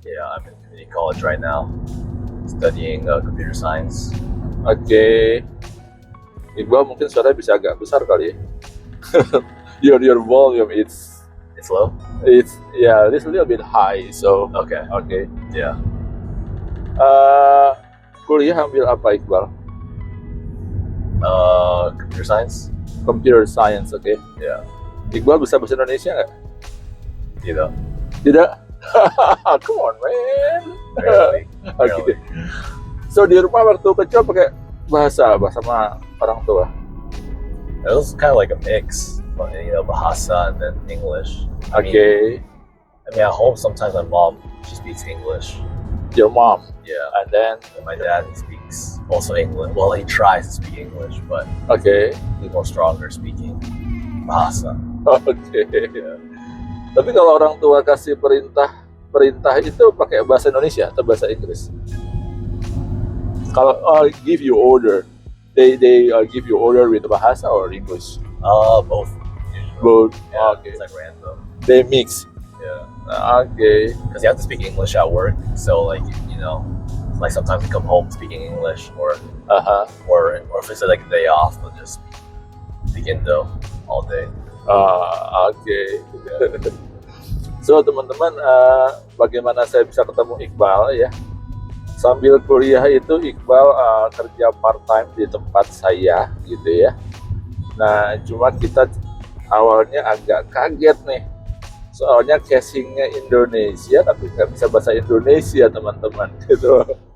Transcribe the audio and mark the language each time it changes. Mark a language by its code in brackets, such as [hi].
[en] Yeah, I'm in community college right now, studying computer science. [id] Oke. Iqbal mungkin suara bisa agak besar kali ya. [en] your volume it's It's low? yeah, it's a little bit high, so Okay. okay. Yeah. [id] Kuliah ambil apa Iqbal? [en] Computer science? Computer science, oke. Yeah. [id] Iqbal bisa bahasa Indonesia nggak? Tidak. [en] Tidak? Come on, man. Barely. [id] Oke. So di rumah waktu kecil pakai bahasa apa sama orang tua? [en] It was kind of like a mix, but, Bahasa and then English. [id] Oke. [en] I mean, at home sometimes my mom, she speaks English. Your mom, Yeah. and then And my dad, he speaks also English. Well, he tries to speak English, but [id] oke. [en] he's more stronger speaking Bahasa. [id] Oke. Tapi kalau orang tua kasih perintah itu pakai bahasa Indonesia atau bahasa Inggris? [en] Kalau give you order, they give you order with bahasa or English? Both. Usually. Both. Yeah, Okay. It's like random. They mix. Yeah. Okay. Because you have to speak English at work, so like sometimes you come home speaking English, or if it's like a day off, they'll just speak Indo all day. [id] Oke. So teman-teman, bagaimana saya bisa ketemu Iqbal ya? Sambil kuliah itu Iqbal kerja part time di tempat saya gitu ya. Nah cuma kita awalnya agak kaget nih, soalnya casingnya Indonesia tapi nggak bisa bahasa Indonesia teman-teman gitu.